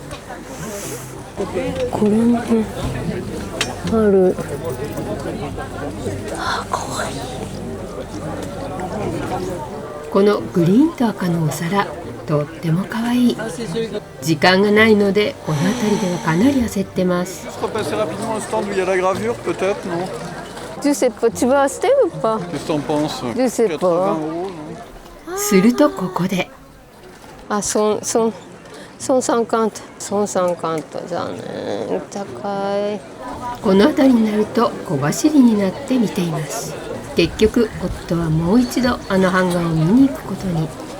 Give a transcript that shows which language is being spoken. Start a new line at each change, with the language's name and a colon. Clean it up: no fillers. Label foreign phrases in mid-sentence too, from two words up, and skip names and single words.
Japanese: これもある。あ、かわいい。このグリーンと赤のお皿、とってもかわいい。時間がないので、この辺りではかなり焦ってます。
French: Je sais pas, tu vas acheter ou pas? Je sais pas.
Japanese: するとここで、あ、150じゃね、高い。この辺りになると小走りになって見ています。結局夫はもう一度あの版画を見に行くことに。